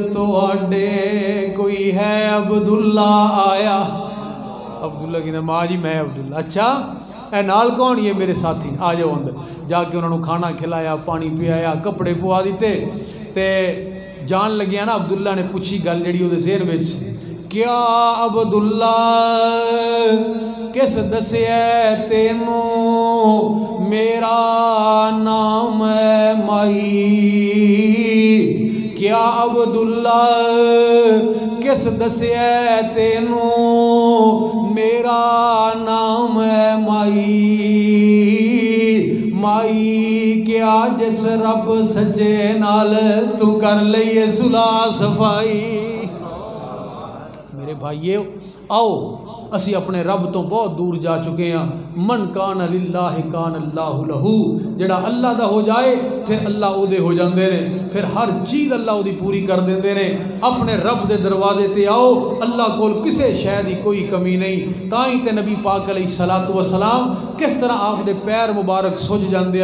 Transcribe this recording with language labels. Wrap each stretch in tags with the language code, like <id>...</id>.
<pa>تواڈے کوئی ہے عبداللہ آیا؟ عبداللہ کی نا ماں جی میں عبداللہ. اچھا اے نال کون؟ یہ میرے ساتھی. آ جاؤ اندر. جا کے انہوں نے کھانا کھلایا، پانی پیا، کپڑے پوا دیتے تے جان لگیا نا. عبداللہ نے پوچھی گل جڑی وہ ذہن وچ، کیا عبداللہ کس دسیا تینوں میرا نام ہے مائی؟ کیا عبداللہ کس دسیا تینوں میرا نام ہے مائی؟ مائی کیا جس رب سچے نال تو کر لئیے صلح صفائی. میرے بھائیو آؤ اسی اپنے رب تو بہت دور جا چکے ہیں.</pa> <ar>من کان للہ کان اللہ لہو.</ar> <pa>جڑا اللہ دا ہو جائے پھر اللہ او دے ہو جاندے نے، پھر ہر چیز اللہ او دی پوری کر دیندے نے. اپنے رب دے دروازے تے آؤ، اللہ کول کسے شے دی کوئی کمی نہیں. تائیں تے نبی پاک علیہ الصلوۃ والسلام کس طرح آپ دے پیر مبارک سج جاندے.</pa>